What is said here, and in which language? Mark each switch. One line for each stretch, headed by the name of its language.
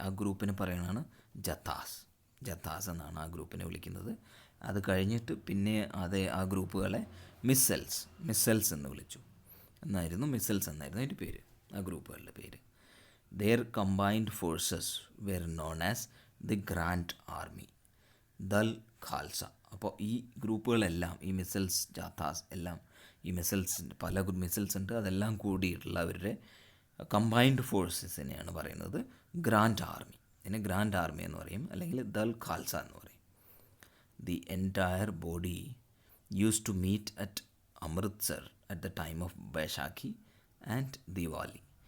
Malayalam: ആ ഗ്രൂപ്പിനെ പറയുന്നതാണ് ജഥാസ് എന്നാണ് ആ ഗ്രൂപ്പിനെ വിളിക്കുന്നത്. അത് കഴിഞ്ഞിട്ട് പിന്നെ ആ ഗ്രൂപ്പുകളെ മിസ്സൽസ് എന്ന് വിളിച്ചു. മിസ്സൽസ് എന്നായിരുന്നു അതിൻ്റെ പേര്, ആ ഗ്രൂപ്പുകളുടെ പേര്.
English: Their combined forces were known as the Grand Army, Dal Khalsa.
Malayalam: അപ്പോൾ ഈ ഗ്രൂപ്പുകളെല്ലാം, ഈ മിസൈൽസ് ജാഥാസ് എല്ലാം, ഈ പല മിസൈൽസ് ഉണ്ട്, അതെല്ലാം കൂടിയിട്ടുള്ള അവരുടെ കമ്പൈൻഡ് ഫോഴ്സസിനെയാണ് പറയുന്നത് ഗ്രാൻഡ് ആർമി. ഇതിനെ ഗ്രാൻഡ് ആർമി എന്ന് പറയും, അല്ലെങ്കിൽ ദൽ ഖാൽസ എന്ന് പറയും.
English: The entire body use to meet at Amritsar at the time of Baisakhi and Diwali.